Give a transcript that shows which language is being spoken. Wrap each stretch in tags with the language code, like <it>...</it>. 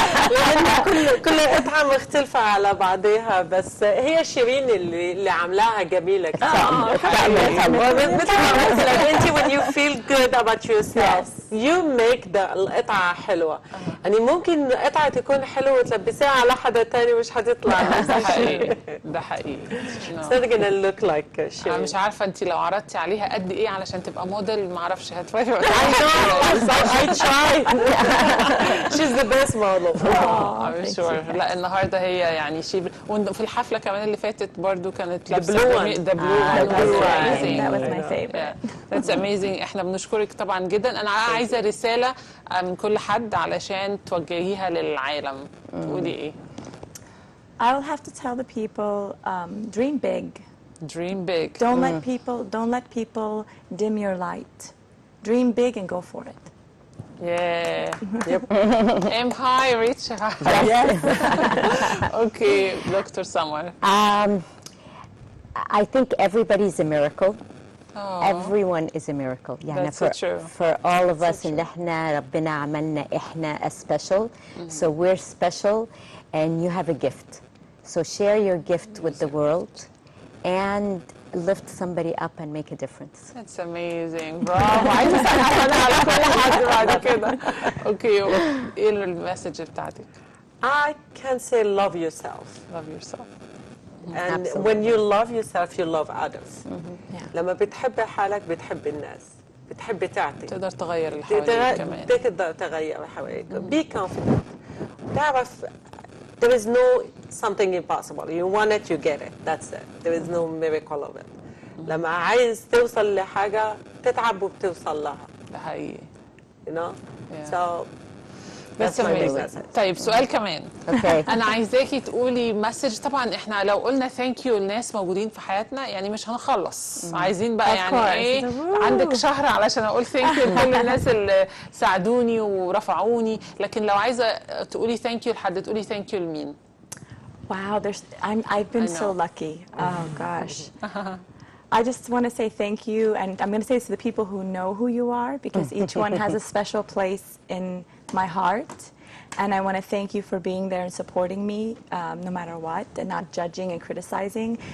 <ar>لأن كل قطعة مختلفة على بعضها، بس هي شيرين اللي عاملاها جميلة كتير. مثل ما قلت لك أنت</ar> <en>when you feel good about yourself you make</en> <ar>القطعة حلوة. يعني ممكن قطعة تكون حلوة وتلبسيها على حدا تاني مش هتطلع نفس الشيء. ده حقيقي.</ar> <en>It's not gonna look like</en> <ar>أنا مش عارفة أنت لو عرضتي عليها قد إيه علشان تبقى موديل، ما أعرفش هتوافقي.</ar> <en>I tried. She's the best model. I'm sure.</en> <ar>لا النهارده هي يعني شيء، وفي الحفلة كمان اللي فاتت برضو كانت لابسة</ar> <en>the blue. That was my favorite. That's amazing.</en> <ar>احنا بنشكرك طبعا جدا. أنا عايزة رسالة من كل حد علشان توجهيها للعالم. تقولي إيه؟</ar> <en>I will have to tell the people, dream big. Dream big. Don't let people dim your light. Dream big and go for it. Yeah. Yep. Aim high, reach high. Yes. Okay, Dr. Samar. I think everybody's a miracle. Oh. Everyone is a miracle.</en> <ar>يعني</ar> <en>That's so true. For all of us</en> <ar>اللي احنا ربنا عملنا احنا special.</ar> <en>So we're special and you have a gift. So share your gift with the world and lift somebody up and make a difference. That's amazing.</en> <ar>برافو. عايزة أسأل على كل حد بعد كده. Okay. إيه المسج بتاعتك؟</ar> <en>I can say love yourself. Love yourself. And Absolutely. when you love yourself you love others. Yeah.</en> <ar>لما بتحب حالك بتحب الناس، بتحب تعطي، تقدر تغير اللي حواليك كمان. تقدر تغير اللي حواليك.</ar> <en>Be confident.</en> <ar>تعرف</ar> <en>there is no something impossible. You want it, you get it. That's it. There is no miracle of it.</en> <ar>لما عايز توصل لحاجة تتعب وبتوصل لها. ده حقيقي.</ar> <en>You know? Yeah. So That's my big amazing. message.</en> <ar>طيب سؤال كمان.</ar> <en>Okay.</en> <ar>أنا عايزاكي تقولي مسج. طبعا إحنا لو قلنا ثانك يو للناس موجودين في حياتنا يعني مش هنخلص. عايزين بقى يعني إيه، عندك شهر علشان أقول ثانك يو لكل الناس اللي ساعدوني ورفعوني، لكن لو عايزة تقولي ثانك يو لحد تقولي ثانك يو لمين؟</ar> <en>Wow, I've been so lucky. Oh gosh. I just want to say thank you, and I'm going to say this to the people who know who you are, because each one has a special place in my heart. And I want to thank you for being there and supporting me no matter what, and not judging and criticizing.</en>